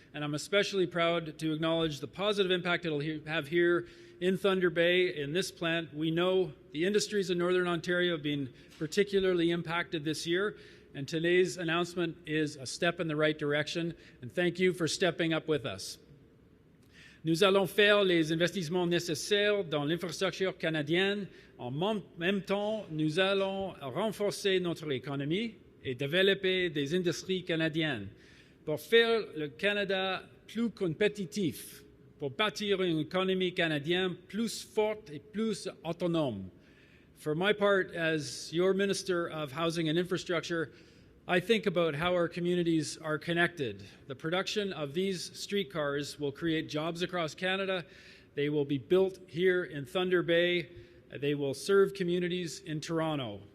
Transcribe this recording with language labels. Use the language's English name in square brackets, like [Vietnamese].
[English] And I'm especially proud to acknowledge the positive impact it'll have here in Thunder Bay in this plant. We know the industries in Northern Ontario have been particularly impacted this year, and today's announcement is a step in the right direction, and thank you for stepping up with us. [French] Nous allons faire les investissements nécessaires dans l'infrastructure canadienne. En même temps, nous allons renforcer notre économie et développer des industries canadiennes pour faire le Canada plus compétitif, pour bâtir une économie canadienne plus forte et plus autonome. [English] For my part, as your Minister of Housing and Infrastructure, I think about how our communities are connected. The production of these streetcars will create jobs across Canada. They will be built here in Thunder Bay. They will serve communities in Toronto.